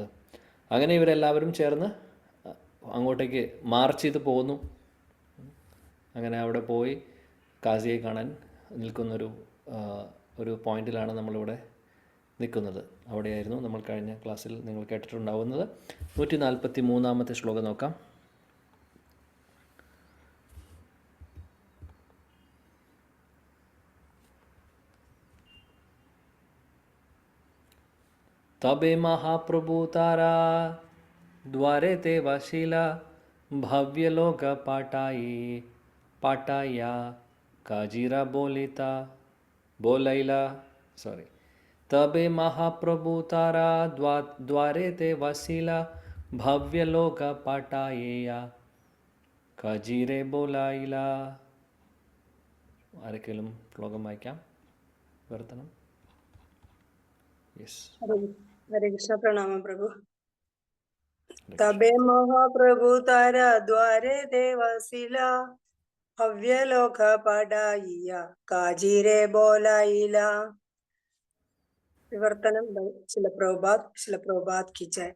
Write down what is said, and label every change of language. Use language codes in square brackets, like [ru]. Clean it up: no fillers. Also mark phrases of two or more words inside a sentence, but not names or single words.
[ml] അങ്ങനെ ഇവരെല്ലാവരും ചേർന്ന് അങ്ങോട്ടേക്ക് മാർച്ച് ചെയ്ത് പോകുന്നു. അങ്ങനെ അവിടെ പോയി കാസിയെ കാണാൻ നിൽക്കുന്നൊരു ഒരു പോയിന്റിലാണ് നമ്മളിവിടെ നിൽക്കുന്നത്. അവിടെയായിരുന്നു നമ്മൾ കഴിഞ്ഞ ക്ലാസ്സിൽ നിങ്ങൾ കേട്ടിട്ടുണ്ടാവുന്നത്. 143 ശ്ലോകം നോക്കാം. [bn] তবে মহাপ্রভু তারা দ্বারে তে বশিলা ভব্য লোক পাটায়া কাজীরা বোলৈলা তবে মহাপ্রভু তারা দ্বারে তে বশিলা ভব্য লোক পাটায়া কাজীরে বোলৈলা. [ml] ആരെങ്കിലും ശ്ലോകം വായിക്കാം? വർത്തനം. [hi] हरे कृष्ण. प्रणाम प्रभु. [bn] তবে মহাপ্রভু তারা দ্বারে দেবশিলা ভব্য লোক পড়াইয়া কাজীরে বোলাইলা. [ml] വിവർത്തനം [hi] शिलप्रभुपाद की जय.